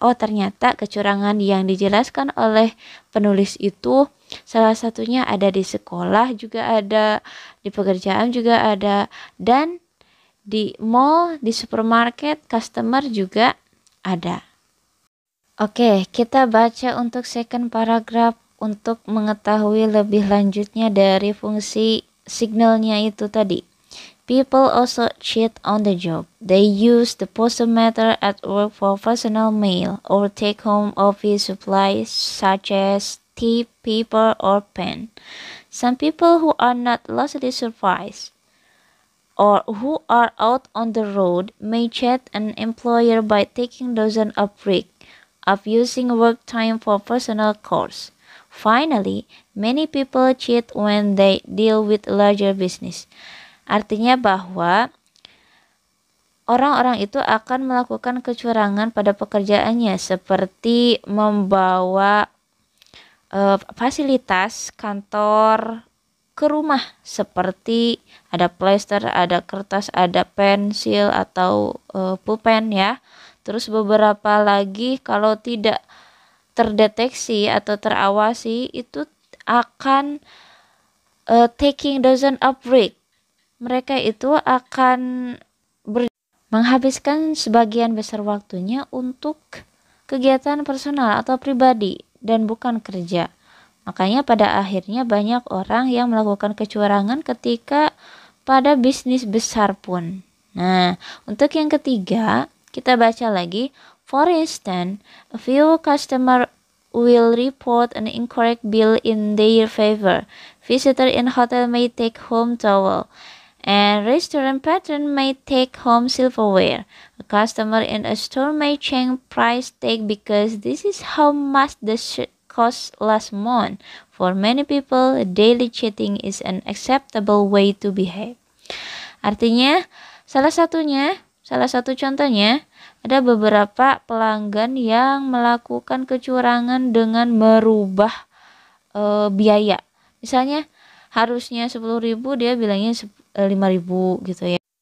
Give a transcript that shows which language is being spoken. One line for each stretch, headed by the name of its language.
Indonesian: Oh, ternyata kecurangan yang dijelaskan oleh penulis itu salah satunya ada di sekolah juga ada, di pekerjaan juga ada, dan di mall, di supermarket, customer juga ada. Oke, kita baca untuk
English: second paragraph
Indonesian: untuk mengetahui lebih lanjutnya dari fungsi signalnya itu tadi.
English: People also cheat on the job. They use the postmaster at work for personal mail or take-home office supplies such as tea, paper, or pen. Some people who are not lastly surprised or who are out on the road may cheat an employer by taking dozens of breaks of using work time for personal chores. Finally, many people cheat when they deal with larger business.
Indonesian: Artinya bahwa orang-orang itu akan melakukan kecurangan pada pekerjaannya seperti membawa fasilitas kantor ke rumah seperti ada plester, ada kertas, ada pensil atau pulpen ya. Terus beberapa lagi kalau tidak terdeteksi atau terawasi itu akan
English: taking dozen of break.
Indonesian: Mereka itu akan menghabiskan sebagian besar waktunya untuk kegiatan personal atau pribadi dan bukan kerja. Makanya pada akhirnya banyak orang yang melakukan kecurangan ketika pada bisnis besar pun. Nah, untuk yang ketiga, kita baca lagi.
English: For instance, a few customer will report an incorrect bill in their favor. Visitor in hotel may take home towel, and restaurant patron may take home silverware. A customer in a store may change price tag because this is how much the shirt cost last month. For many people, daily cheating is an acceptable way to behave.
Indonesian: Artinya, salah satu contohnya, ada beberapa pelanggan yang melakukan kecurangan dengan merubah biaya. Misalnya, harusnya 10.000, dia bilangnya 5.000 gitu ya.